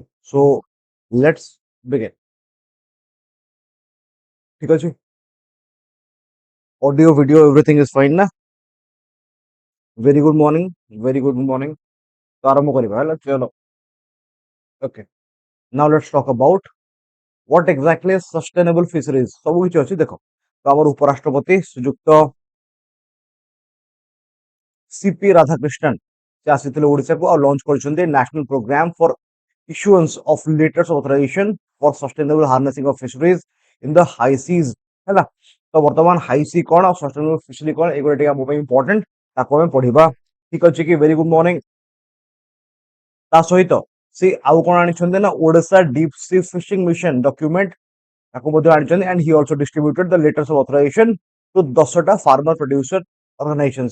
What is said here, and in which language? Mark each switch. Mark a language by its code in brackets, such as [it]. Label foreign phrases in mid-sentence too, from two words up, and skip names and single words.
[en] so let's begin. [or] ଠିକ ଅଛି. [en] audio video everything is fine ନା? very good morning. very good morning. [or] ତ ଆରମ୍ଭ କରିବା. ହେଲା, ଚଲୋ. [en] okay, now let's talk about what exactly is sustainable fisheries. [or] ସବୁ କିଛି ଅଛି ଦେଖ. ତ ଆମର ଉପରାଷ୍ଟ୍ରପତି ଶ୍ରୀଯୁକ୍ତ ସିପି ରାଧାକ୍ରିଷ୍ଣନ ସେ ଆସିଥିଲେ ଓଡ଼ିଶାକୁ ଆଉ ଲଞ୍ଚ କରିଛନ୍ତି [en] national program for issuance of letters of authorization for sustainable harnessing of fisheries in the high seas. [or] ହେଲା, ତ ବର୍ତ୍ତମାନ [en] high sea [or] କଣ ଆଉ [en] sustainable fishery [or] କଣ, ଏଗୁଡ଼ା ଟିକେ ଆମ ପାଇଁ ଇମ୍ପୋର୍ଟାଣ୍ଟ. ତାକୁ ଆମେ ପଢିବା. ଠିକ ଅଛି କି? [en] very good morning. [or] ତା ସହିତ ସେ ଆଉ କଣ ଆଣିଛନ୍ତି ନା ଓଡ଼ିଶା [en] deep sea fishing mission document [or] ତାକୁ ମଧ୍ୟ ଆଣିଛନ୍ତି. [en] and he also distributed the letters of authorization to 10ଟା farmer producer organization.